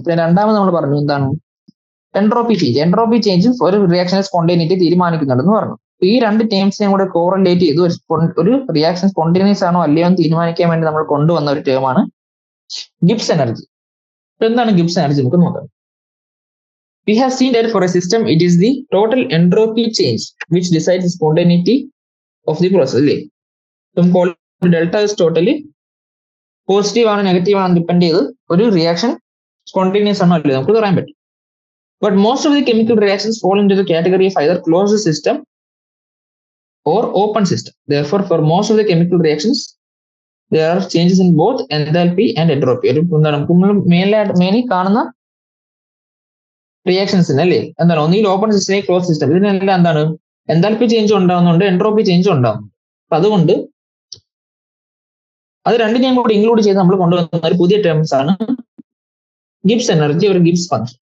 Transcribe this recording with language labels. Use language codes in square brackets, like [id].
[ml] പിന്നെ രണ്ടാമത് നമ്മൾ പറഞ്ഞു എന്താണ് എൻട്രോപ്പി ചേഞ്ച്. എൻട്രോപ്പി ചേഞ്ച് ഒരു റിയാക്ഷനെ സ്പോണ്ടേനിറ്റി തീരുമാനിക്കുന്നുണ്ടെന്ന് പറഞ്ഞു. ഈ 2 ടേംസിനെയും കൂടെ കോറിലേറ്റ് ചെയ്ത് ഒരു റിയാക്ഷൻ സ്പോണ്ടേനിയസ് ആണോ അല്ലയോ എന്ന് തീരുമാനിക്കാൻ വേണ്ടി നമ്മൾ കൊണ്ടുവന്ന ഒരു ടേമാണ് ഗിബ്സ് എനർജി. എന്താണ് ഗിബ്സ് എനർജി നമുക്ക് നോക്കാം. [en] We have seen that for a system, it is the total entropy change which decides the spontaneity of the process. Delta is totally [ml] positive ആണ് നെഗറ്റീവ് ആണ് ഡിപ്പെൻഡ് ചെയ്ത് ഒരു റിയാക്ഷൻ സ്പോണ്ടേനിയസ് ആണോ അല്ലേ നമുക്ക് പറയാൻ പറ്റും. [en] But most of the chemical reactions fall into the category of either closed system or open system. Therefore, for most of the chemical reactions, there are changes in both enthalpy and entropy. [ml] Mainly കാണുന്ന റിയാക്ഷൻസിന് അല്ലേ എന്താണ് ഒന്നുകിൽ open system close system ഇതിനെല്ലാം എന്താണ് enthalpy change ഉണ്ടാവുന്നുണ്ട്, entropy change ഉണ്ടാവുന്നുണ്ട്. അപ്പൊ അതുകൊണ്ട് അത് രണ്ടിനെയും കൂടി ഇൻക്ലൂഡ് ചെയ്ത് നമ്മൾ കൊണ്ടുവന്ന ഒരു പുതിയ ടേംസ് ആണ് ഗിബ്സ് എനർജി ഒരു ഗിബ്സ് ഫംഗ്ഷൻ.